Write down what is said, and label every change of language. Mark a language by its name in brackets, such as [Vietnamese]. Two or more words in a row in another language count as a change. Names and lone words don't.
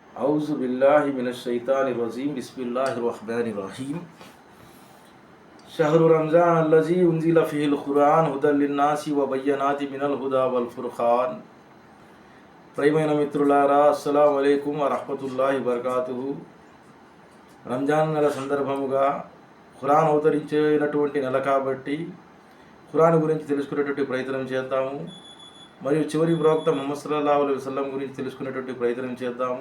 [Arabic] أعوذ بالله من الشيطان الرجيم بسم الله الرحمن الرحيم شهر رمضان الذي أنزل فيه القرآن هدى للناس وبينات من الهدى والفرقان. [Telugu] ప్రియమైన మిత్రులారా, [Arabic] السلام عليكم ورحمة الله وبركاته. [Telugu] రంజాన్ నెల సందర్భముగా ఖురాన్ అవతరించినటువంటి నెల కాబట్టి ఖురాన్ గురించి తెలుసుకునేటువంటి ప్రయత్నం చేద్దాము. మరియు చివరి ప్రవక్త ముహమ్మద్ [Arabic] صلى الله عليه وسلم [Telugu] గురించి తెలుసుకునేటువంటి ప్రయత్నం చేద్దాము.